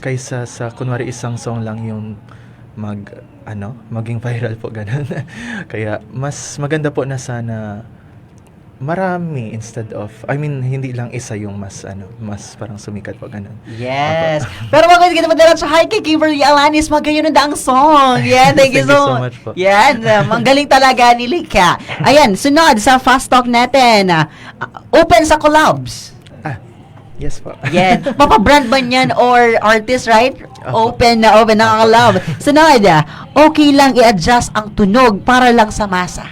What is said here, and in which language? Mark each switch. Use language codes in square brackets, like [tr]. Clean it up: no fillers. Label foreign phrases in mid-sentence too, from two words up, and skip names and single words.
[tl] Kaysa sa kunwari isang song lang yung maging viral po ganun. Kaya mas maganda po na sana marami [en] instead of, [tl] hindi lang isa yung mas parang sumikat po ganun. Yes. Pero bakit kita madalang sa hi kay Kimberly Alanis, magayon na ang song. [en] Yeah, thank you so much po. [tl] Yan, ang galing talaga ni Likha. Ayan, sunod sa [en] fast talk [tl] natin. Open sa collabs. Yes po. Yan. Mapabrand ba yan or artist, right? Opo. Open na collab. Sunod, okay lang i-adjust ang tunog para lang sa masa.